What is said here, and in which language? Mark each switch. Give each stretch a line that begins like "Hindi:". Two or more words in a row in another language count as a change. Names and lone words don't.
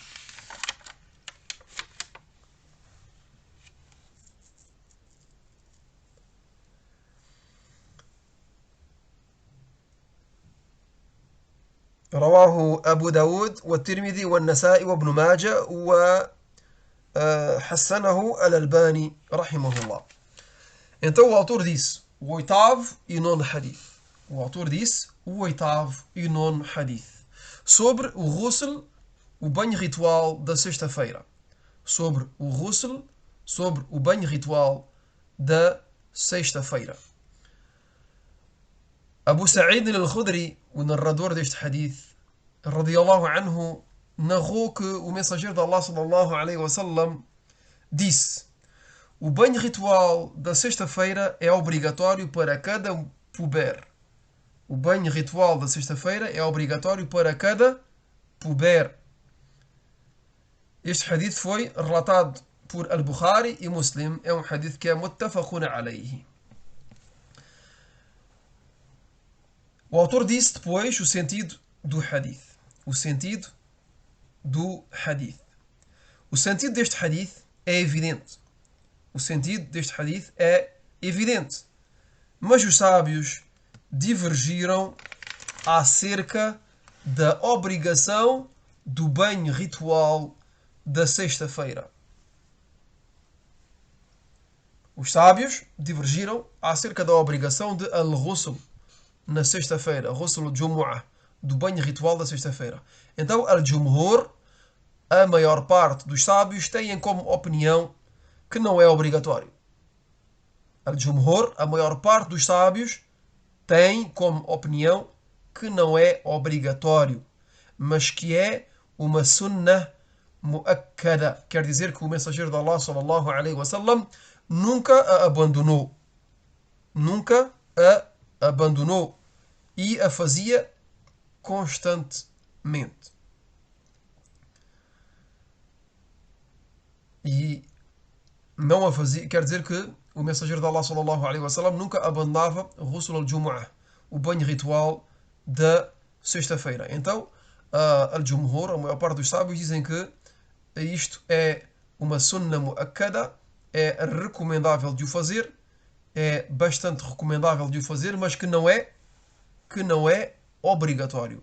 Arabic: رواه أبو داود والترمذي والنسائي وابن ماجه وحسنه الألباني رحمه الله.
Portuguese: Então o autor disse o oitavo e nono hadith. O autor disse o oitavo e nono hadith. Sobre o ghusl, o banho ritual da sexta-feira. Sobre o ghusl, sobre o banho ritual da sexta-feira. Abu Sa'id al-Khudri, o narrador deste hadith,
Arabic: رضي الله عنه,
Portuguese: narrou que o mensageiro de Allah
Arabic: صلى الله عليه وسلم
Portuguese: disse: o banho ritual da sexta-feira é obrigatório para cada puber. O banho ritual da sexta-feira é obrigatório para cada puber. Este hadith foi relatado por Al-Bukhari e Muslim. É um hadith que é
Arabic: متفق عليه.
Portuguese: O autor disse depois o sentido do hadith. O sentido do hadith. O sentido deste hadith é evidente. O sentido deste hadith é evidente. Mas os sábios divergiram acerca da obrigação do banho ritual da sexta-feira. Os sábios divergiram acerca da obrigação de al-ghusl na sexta-feira,
Arabic: غسل الجمعة,
Portuguese: do banho ritual da sexta-feira. Então, al-jumhur, a maior parte dos sábios, têm como opinião que não é obrigatório. Al-jumhur, a maior parte dos sábios, tem como opinião que não é obrigatório, mas que é uma
Arabic: سنة مؤكدة.
Portuguese: Quer dizer que o mensageiro de Allah
Arabic: صلى الله عليه وسلم
Portuguese: nunca a abandonou. Nunca a abandonou e a fazia constantemente. E não a fazia, quer dizer que o mensageiro de Allah
Arabic: صلى الله عليه وسلم
Portuguese: nunca abandonava o
Arabic: غسل الجمعة,
Portuguese: o banho ritual da sexta-feira. Então, al-jumhur, a maior parte dos sábios, dizem que isto é uma
Arabic: سنة مؤكدة,
Portuguese: é recomendável de o fazer, é bastante recomendável de o fazer, mas que não é obrigatório.